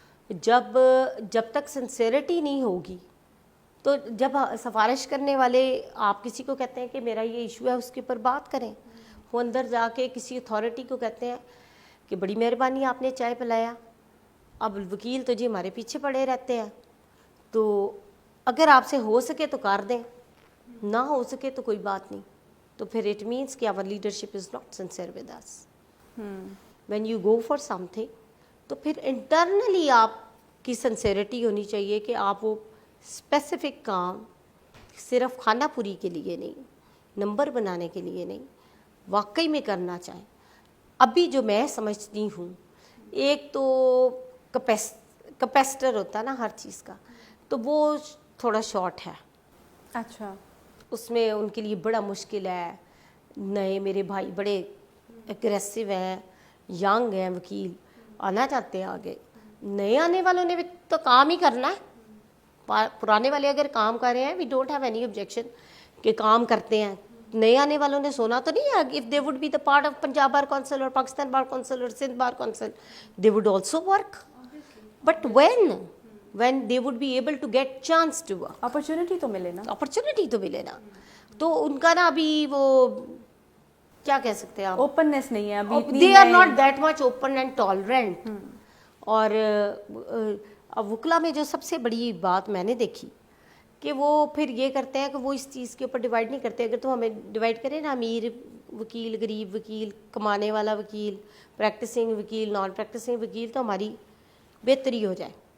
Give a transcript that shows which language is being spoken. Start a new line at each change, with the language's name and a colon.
Urdu: جب تک سنسیریٹی نہیں ہوگی تو جب سفارش کرنے والے آپ کسی کو کہتے ہیں کہ میرا یہ ایشو ہے اس کے اوپر بات کریں, وہ اندر جا کے کسی اتھارٹی کو کہتے ہیں کہ بڑی مہربانی آپ نے چائے پلایا, اب وکیل تو جی ہمارے پیچھے پڑے رہتے ہیں, تو اگر آپ سے ہو سکے تو کر دیں, نہ ہو سکے تو کوئی بات نہیں. تو پھر
English: It means کہ our leadership is not sincere with us. When you go for something
Urdu: تو پھر انٹرنلی آپ کی سنسیریٹی ہونی چاہیے کہ آپ وہ اسپیسیفک کام صرف کھانا پوری کے لیے نہیں, نمبر بنانے کے لیے نہیں, واقعی میں کرنا چاہیں. ابھی جو میں سمجھتی ہوں, ایک تو کیپیسٹر ہوتا ہے نا ہر چیز کا, تو وہ تھوڑا شارٹ ہے. اچھا, اس میں ان کے لیے بڑا مشکل ہے. نئے میرے بھائی بڑے اگریسو ہیں, ینگ ہیں وکیل, آنا چاہتے ہیں آگے. نئے آنے والوں نے بھی تو کام ہی کرنا ہے. پرانے والے اگر کام کر رہے ہیں
English: we don't have any objection
Urdu: کہ کام کرتے ہیں. نئے آنے والوں نے سونا تو نہیں ہے.
English: If they would be the part of Punjab bar council اور Pakistan bar council اور Sindh bar council they would also work. But when they would be able to get chance to work,
Urdu: opportunity تو ملے نا, اپرچونٹی تو ملے نا. تو ان کا نا ابھی وہ کیا کہہ سکتے ہیں آپ, اوپننیس نہیں ہے ابھی,
English: they are not that much open and tolerant.
Urdu: اور وکلا میں جو سب سے بڑی بات میں نے دیکھی کہ وہ پھر یہ کرتے ہیں کہ وہ اس چیز کے اوپر ڈیوائڈ نہیں کرتے. اگر تو ہمیں ڈیوائڈ کریں نا, امیر وکیل, غریب وکیل, کمانے والا وکیل, پریکٹسنگ وکیل, نان پریکٹسنگ وکیل, تو ہماری بہتری ہو جائے.